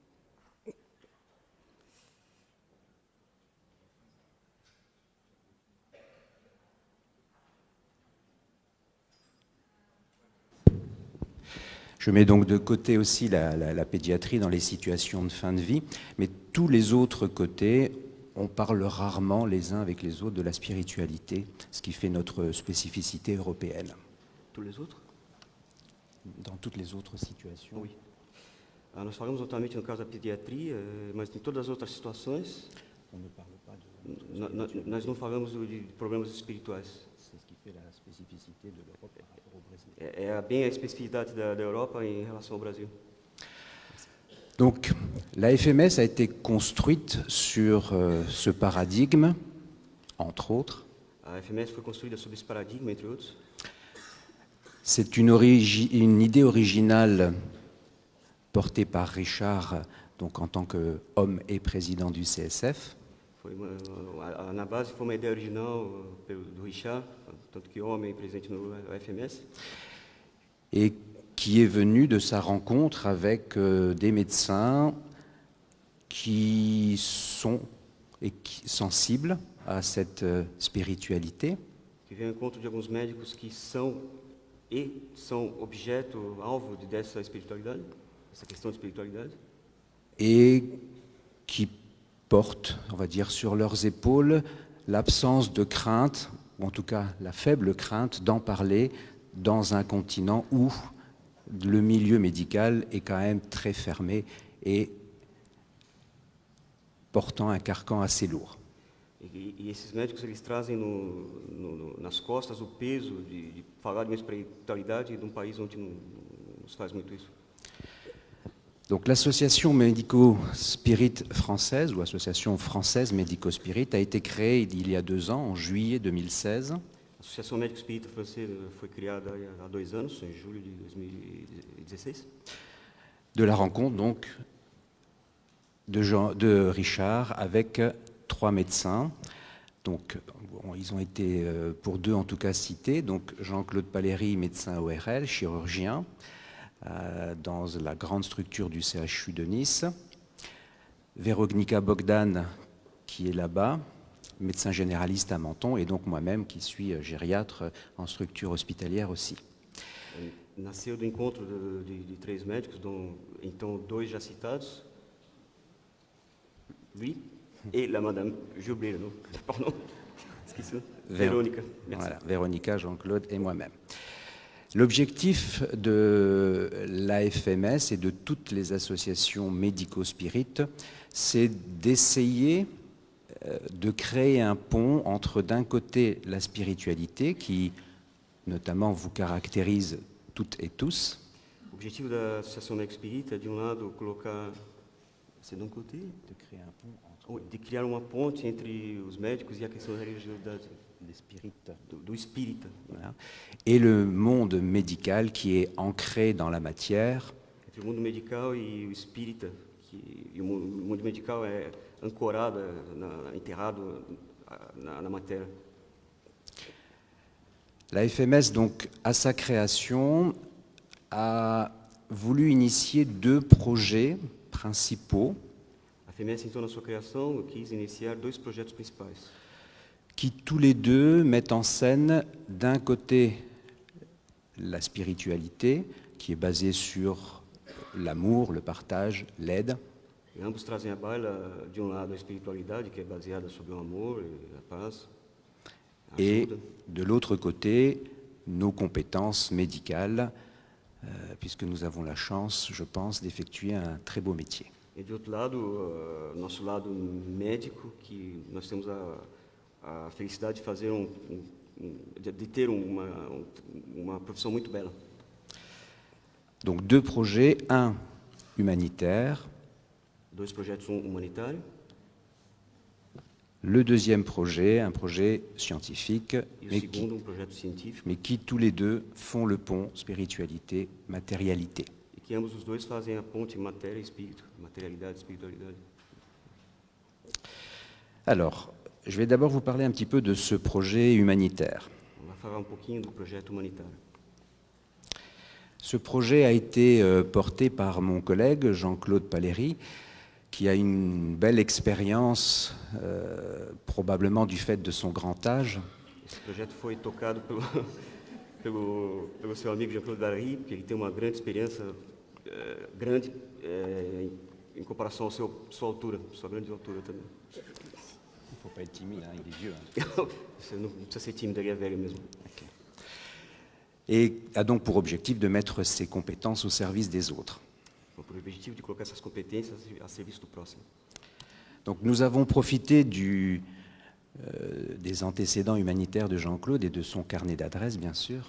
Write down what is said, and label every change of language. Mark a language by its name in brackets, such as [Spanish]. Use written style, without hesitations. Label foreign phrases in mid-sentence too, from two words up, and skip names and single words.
[French] Je mets donc de côté aussi la pédiatrie dans les situations de fin de vie, mais tous les autres côtés, on parle rarement les uns avec les autres de la spiritualité, ce qui fait notre spécificité européenne. Tous les autres? Dans toutes les autres situations. Oui. [Portuguese] Nós falamos notamente no caso da pediatria, mas em todas as outras situações, [French] On ne parle pas de... [Portuguese] nós não falamos de problemas espirituais. [French] C'est ce qui fait la spécificité de l'Europe par rapport au Brésil. [Portuguese] É bem a especificidade da Europa em relação ao Brasil. [French] Donc, la FMS a été construite sur ce paradigme, entre autres. [Portuguese] A FMS foi construída sob esse paradigma, entre outros. [French] C'est une idée originale portée par Richard, donc en tant qu'homme et président du CSF. [Portuguese] Na base foi uma ideia original do Richard, tanto que homem e presidente no FMS. [French] Et qui est venu de sa rencontre avec des médecins qui sont sensibles à cette spiritualité. [Portuguese] Que vem ao encontro de alguns médicos que são objeto, alvo dessa espiritualidade, essa questão de espiritualidade. [French] Et qui portent, on va dire, sur leurs épaules l'absence de crainte, ou en tout cas la faible crainte d'en parler dans un continent où le milieu médical est quand même très fermé et portant un carcan assez lourd. [Portuguese] E esses médicos, eles trazem nas costas o peso de falar de uma espiritualidade de país onde não se faz muito isso. [French] Donc l'association Médico-Spirit française, ou association française Médico-Spirit, a été créée il y a 2 ans, en juillet 2016. [Portuguese] A Associação Médico Espírita Francesa foi criada há 2 anos, em julho de 2016. [French] De la rencontre donc de Richard avec 3 médecins. Donc ils ont été pour 2 en tout cas cités. Donc Jean-Claude Paléry, médecin ORL, chirurgien, dans la grande structure du CHU de Nice. Véronika Bogdan, qui est là-bas, médecin généraliste à Menton, et donc moi-même qui suis gériatre en structure hospitalière aussi. [Portuguese] Nasceu do encontro de 3 médicos, então 2 já citados, [French] lui et la madame, j'ai oublié le nom, pardon, Véronika. Voilà, Véronika, Jean-Claude et moi-même. L'objectif de l'AFMS et de toutes les associations médico-spirites, c'est d'essayer de créer un pont entre, d'un côté, la spiritualité qui, notamment, vous caractérise toutes et tous. L'objectif de l'association [Portuguese] Médico Espírita é, de lado, colocar, [French] c'est d'un côté, de créer un pont entre [Portuguese] de criar uma ponte entre os médicos e a questão da religiosidade, do espírita. [French] Voilà. Et le monde médical qui est ancré dans la matière. [Portuguese] Entre o mundo medical e o espírita, e o mundo medical é ancorado, enterrado na matéria. [French] La FMS, donc, à sa création, a voulu initier 2 projets principaux. [Portuguese] A FMS, então, na sua criação, quis iniciar 2 projetos principais. [French] Qui tous les 2 mettent en scène d'un côté la spiritualité, qui est basé sur l'amour, le partage, l'aide, [Portuguese] E ambos trazem à baila, de um lado, a espiritualidade, que é baseada sobre o amor e a paz, a [French] et [Portuguese] ajuda. [French] de l'autre côté, nos compétences médicales, puisque nous avons la chance, je pense, d'effectuer un très beau métier. [Portuguese] E de outro lado, nosso lado médico, que nós temos a felicidade de fazer de ter uma profissão muito bela. [French] Donc deux projets, un humanitaire, [Portuguese] Dois projetos, um humanitário [French] le deuxième projet, un projet scientifique, [Portuguese] e o segundo, projeto científico, [French] mais qui tous les deux font le pont spiritualité-matérialité. [Portuguese] e que ambos os dois fazem a ponte matéria e espírito, materialidade e espiritualidade. [French] Alors, je vais d'abord vous parler un petit peu de ce projet humanitaire. [Portuguese] On vai falar pouquinho do projeto humanitário. [French] Ce projet a été porté par mon collègue Jean-Claude Paléry, qui a une belle expérience, probablement du fait de son grand âge, [Portuguese] Esse projeto foi tocado pelo seu amigo Jean-Claude Paléry, que ele tem uma grande experiência, grande em comparação à sua altura, sua grande altura também. [French] il ne faut pas être timide, hein, il est vieux. Hein. [Portuguese] Você não precisa ser tímido, ele é velho mesmo. [French] Et a donc pour objectif de mettre ses compétences au service des autres. [Portuguese] Com o objetivo de colocar essas competências a serviço do próximo. [French] Donc nous avons profité des antécédents humanitaires de Jean-Claude et de son carnet d'adresses, bien sûr,